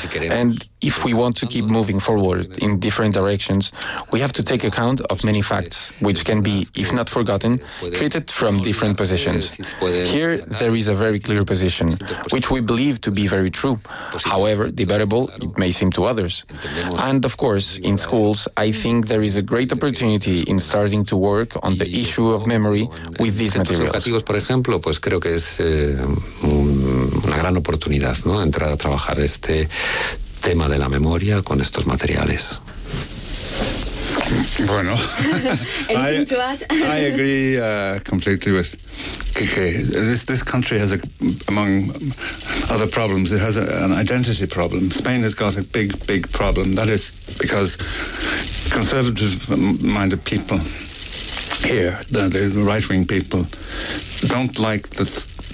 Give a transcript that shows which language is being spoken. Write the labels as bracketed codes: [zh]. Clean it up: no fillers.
[en] And if we want to keep moving forward in different directions, we have to take account of many facts, which can be, if not forgotten, treated from different positions. Here, there is a very clear position, which we believe to be very true, however debatable it may seem to others. And of course, in schools, I think there is a great opportunity in starting to work on the issue of memory with these materials. [es] Por ejemplo, pues creo que es una gran oportunidad, ¿no? Entrar a trabajar este tema de la memoria con estos materiales. [en] Bueno, I agree completely with Kike. This country has, among other problems, it has an identity problem. Spain has got a big, big problem. That is because conservative-minded people here, the right-wing people, don't like this.